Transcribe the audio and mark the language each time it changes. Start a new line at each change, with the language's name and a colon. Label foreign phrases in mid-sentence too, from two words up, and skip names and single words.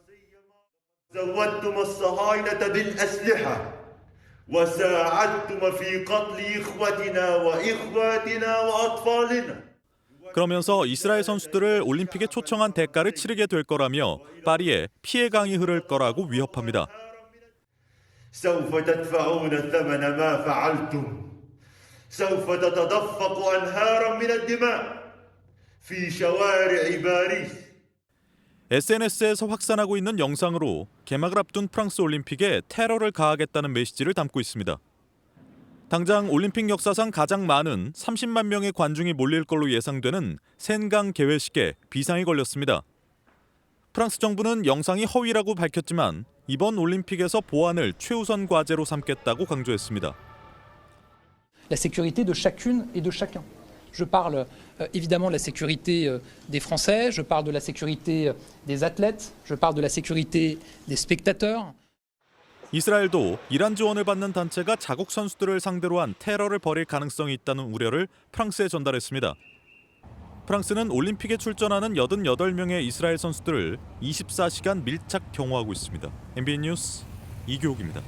Korean: 그러면서 이스라엘 선수들을 올림픽에 초청한 대가를 치르게 될 거라며 파리에 피해 강이 흐를 거라고 위협합니다.
Arabic: سوف تدفعون ثمن ما فعلتم. سوف تتدفق أنهارا من الدماء في شوارع باريس.
Korean: SNS에서 확산하고 있는 영상으로 개막을 앞둔 프랑스 올림픽에 테러를 가하겠다는 메시지를 담고 있습니다. 당장 올림픽 역사상 가장 많은 30만 명의 관중이 몰릴 걸로 예상되는 센강 개회식에 비상이 걸렸습니다. 프랑스 정부는 영상이 허위라고 밝혔지만 이번 올림픽에서 보안을 최우선 과제로 삼겠다고 강조했습니다.
French: La sécurité de chacune et de chacun. Je parle évidemment de la sécurité des Français, je parle de la sécurité des athlètes, je parle de la sécurité des spectateurs.
Korean: 이스라엘도 이란 지원을 받는 단체가 자국 선수들을 상대로 한 테러를 벌일 가능성이 있다는 우려를 프랑스에 전달했습니다. 프랑스는 올림픽에 출전하는 88명의 이스라엘 선수들을 24시간 밀착 경호하고 있습니다. MBN 뉴스 이규옥입니다.